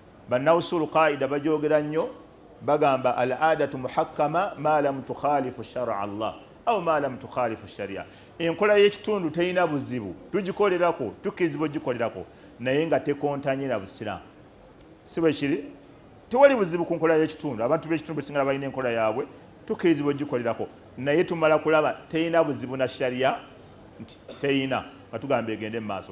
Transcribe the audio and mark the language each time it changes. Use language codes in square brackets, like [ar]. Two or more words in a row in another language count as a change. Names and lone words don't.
[lg] bannawusulu qaida bajogera nnyo bagamba [ar] العادة محكمة ما لم تخالف شرع الله أو ما لم تخالف الشريعة. [lg] Enkola y'ekitundu teyina buzibu, tugikolerako tukirizibwa ogikolerako naye nga tekontanye na busiraamu. Si bwe kiri? Tewali buzibu ku nkola y'ekitundu. Abantu b'ekitundu besinga balina enkola yaabwe, tukirizibwa ogikolerako naye tumala kulaba teyina buzibu na sharia nti teyina nga tugamba egende mu maaso.